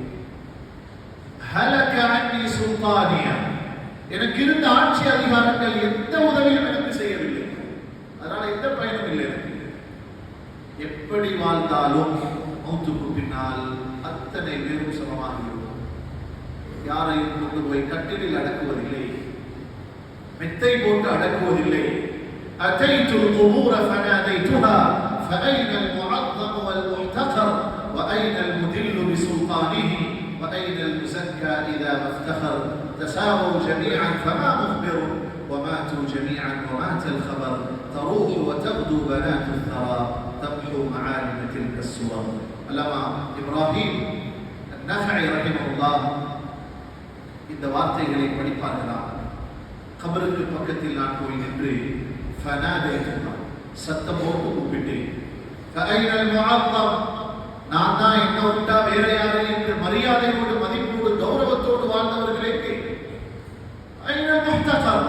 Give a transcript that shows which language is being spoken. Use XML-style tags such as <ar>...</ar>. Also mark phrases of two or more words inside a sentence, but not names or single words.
<ar>هلك عني سلطانيه,</ar> <ta>எனக்கு இருந்த ஆட்சி அதிகாரங்கள் எந்த உதவியும் எனக்கு செய்யவில்லை, அதனால எந்த பயனும் இல்லை. எப்படி வாழ்ந்தாலும் மௌத்துக்கு பின்னால் அத்தனை பேரும் சமமாகிவிடும். யாரையும் கொண்டு போய் கட்டிலில் அடக்குவதில்லை, மெத்தை போட்டு அடக்குவதில்லை.</ta> <ar>أتيت القبور فناديتها فأين المعظم والمحتقر وأين المدل بسلطانه وأين المزكى إذا ما افتخر تساووا جميعا فما مخبر وماتوا جميعا ومات الخبر تروح وتغدو بنات الثرى تمحو معالم تلك الصور.</ar> <ta>அல்லமா இப்ராஹிம் அன்-நஃபஇ ரஹிமஹுல்லாஹ் இந்த வார்த்தைகளை படிப்பார்களா? கபருக்கு பக்கத்தில் நான் போய் நின்று ஃபனாதைத்துல்லாஹ் சத்தம் போட்டு கூப்பிட்டேன்.</ta> <ar>فأين المعظم,</ar> <ta>நான் தான் என்ன விட்டா வேற யாரை என்று மரியாதையோடு மதிப்போடு கௌரவத்தோடு வாழ்ந்தவர்களே,</ta> <ar>أين المحتقر,</ar>